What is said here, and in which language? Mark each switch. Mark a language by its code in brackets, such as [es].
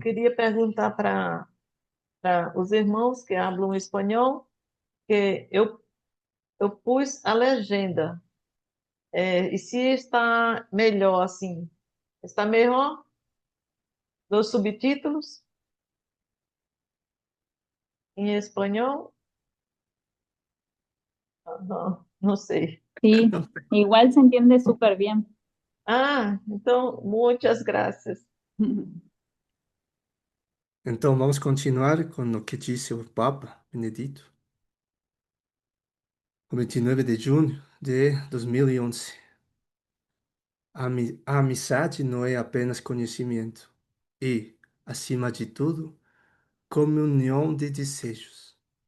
[pt] queria perguntar para os irmãos que falam espanhol, que eu pus a legenda, e se está melhor assim, está melhor dos subtítulos em espanhol? Não, não sei. [es] Sí, igual se entiende súper bien. [pt] Ah, então, muitas graças. Então, vamos continuar com o que disse o Papa. Benedito, o 29 de junho de 2011. A amizade não é apenas conhecimento e, acima de tudo, comunhão de desejos.